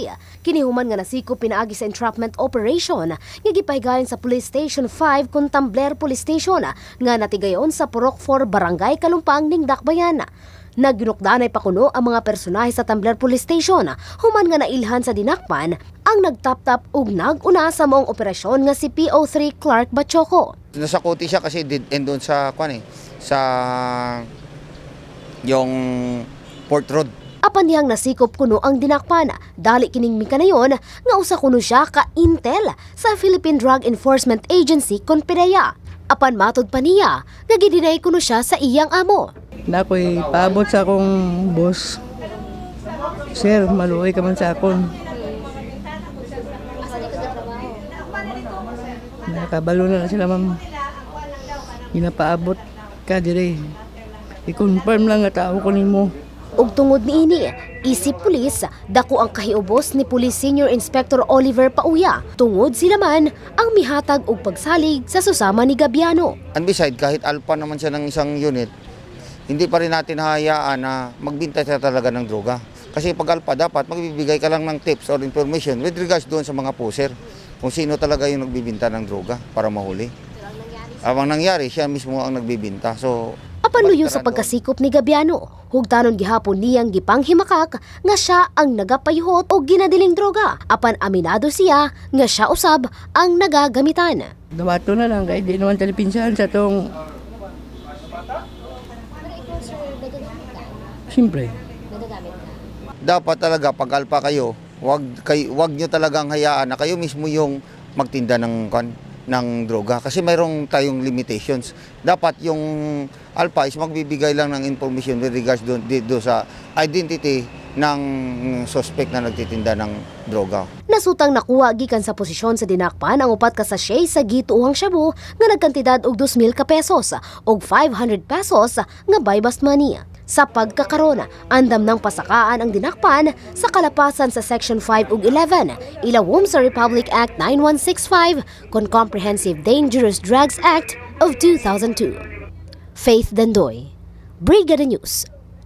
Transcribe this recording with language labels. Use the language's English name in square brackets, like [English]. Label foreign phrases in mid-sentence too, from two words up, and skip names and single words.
[Cebuano] Kinihuman nga nasikop pinaagi sa entrapment operation nga gipahigayon sa Police Station 5 kun Tambler Police Station nga natigayon sa Purok 4 Barangay Kalumpang ning Dakbayan. Naginukdanay pa kuno ang mga personahe sa Tambler Police Station human nga nailhan sa dinakpan ang nagtaptap ug naguna sa maong operasyon nga si PO3 Clark Bachoco. [Filipino] Nasakuti siya kasi [English] dead end [Filipino] doon sa sa yung Port Road. [Cebuano] Apan dihang nasikop kuno ang dinakpan, dali kining mikanayon nga usa kuno siya ka intel sa Philippine Drug Enforcement Agency kon PDEA. Apan matod pa niya nga gidinay kuno siya sa iyang amo. Na ako'y paabot sa akong boss. Sir, maluoy ka man sa akon. Nakabalo na sila, ma'am. Ginapaabot ka dire. I-confirm lang nga tao ko nimo. Ug tungod niini, isip pulis, dako ang kahiubos ni Police Senior Inspector Oliver Pauya. Tungod sila man ang mihatag og pagsalig sa susama ni Gabiano. [English] And beside, [Filipino] kahit alpha naman siya ng isang unit, hindi pa rin natin hayaan na magbinta siya talaga ng droga. Kasi pag alpha, dapat magbibigay ka lang ng tips or information [English] with regards [Filipino] doon sa mga poser. Kung sino talaga yung nagbibinta ng droga para mahuli. Ang nangyari, siya mismo ang nagbibinta. [English] So, [Cebuano] Apan luyo sa pagkasikop ni Gabiano, hugdanon gihapon niyang gipanghimakak nga siya ang nagapayhot og ginadiling droga. Apan aminado siya nga siya usab ang nagagamitan. Dawato na lang kay di naman talipinsahan sa tong. Siyempre. [Filipino] dapat talaga pag alpha kayo, wag nyo talagang hayaan na kayo mismo yung magtinda ng droga kasi mayroong tayong limitations. Dapat yung alpha is magbibigay lang ng information [English] with regards [Filipino] do sa identity ng suspect na nagtitinda ng droga. [Cebuano] Nasutang nakuha gikan sa posisyon sa dinakpan ang upat ka sachet sa gituuhang shabu nga nagkantidad og 2,000 ka pesos og 500 pesos nga [English] buy-bust money. [Cebuano] Sa pagkakaroon, andam ng pasakaan ang dinakpan sa kalapasan sa Section 5 ug 11, ilawom sa Republic Act 9165 kon Comprehensive Dangerous Drugs Act of 2002. Faith Dandoy, Brigada News.